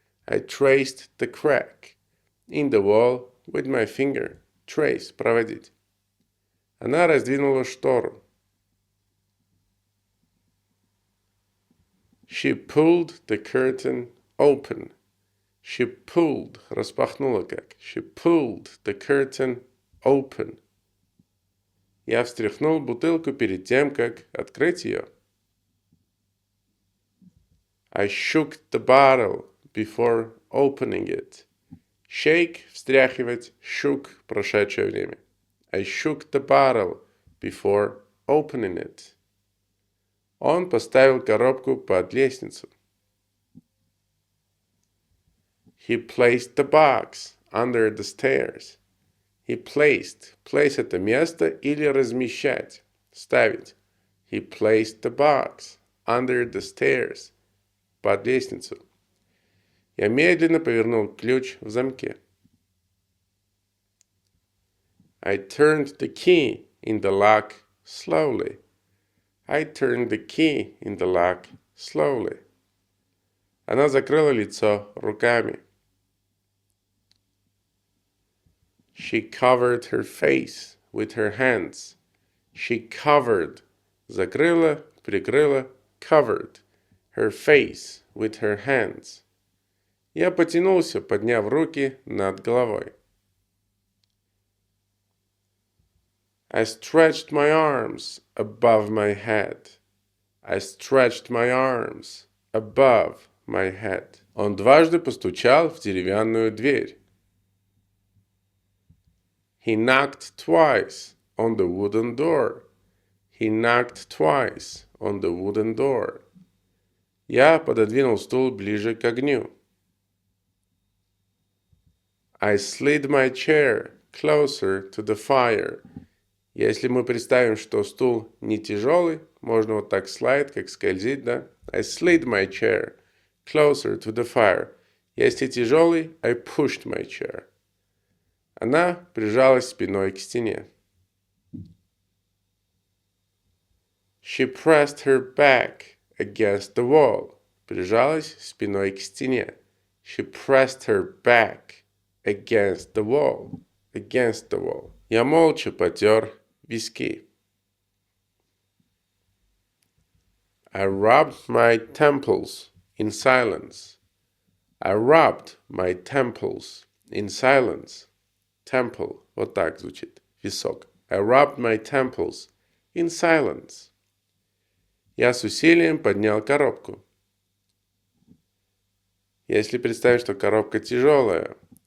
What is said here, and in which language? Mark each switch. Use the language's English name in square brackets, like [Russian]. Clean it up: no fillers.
[English] I traced the crack in the wall with my finger. [Russian] Trace – проводить. Она раздвинула штору. [English] She pulled the curtain open. She pulled, [Russian] распахнула как. [English] She pulled the curtain open. [Russian] Я встряхнул бутылку перед тем, как открыть ее. [English] I shook the bottle before opening it. [Russian] Shake – встряхивать, shook – прошедшее время. [English] I shook the bottle before opening it. [Russian] Он поставил коробку под лестницу. [English] He placed the box under the stairs. He placed. [Russian] Place – это место или размещать, ставить. [English] He placed the box under the stairs. [Russian] Под лестницу. Я медленно повернул ключ в замке. [English] I turned the key in the lock slowly. I turned the key in the lock slowly. [Russian] Она закрыла лицо руками. [English] She covered her face with her hands. She covered. [Russian] Закрыла, прикрыла, covered. [English] Her face with her hands. [Russian] Я потянулся, подняв руки над головой. [English] I stretched my arms above my head. I stretched my arms above my head. [Russian] Он дважды постучал в деревянную дверь. [English] He knocked twice on the wooden door. He knocked twice on the wooden door. [Russian] Я пододвинул стул ближе к огню. [English] I slid my chair closer to the fire. [Russian] Если мы представим, что стул не тяжелый, можно вот так слайд, как скользить, да? [English] I slid my chair closer to the fire. [Russian] Если тяжелый, [English] I pushed my chair. [Russian] Она прижалась спиной к стене. [English] She pressed her back against the wall. [Russian] Прижалась спиной к стене. [English] She pressed her back against the wall. Against the wall. [Russian] Я молча потер виски. [English] I rubbed my temples in silence. I rubbed my temples in silence. [Russian] Temple. Вот так звучит. Висок. [English] I rubbed my temples in silence. [Russian] Я с усилием поднял коробку. Если представить, что коробка тяжелая.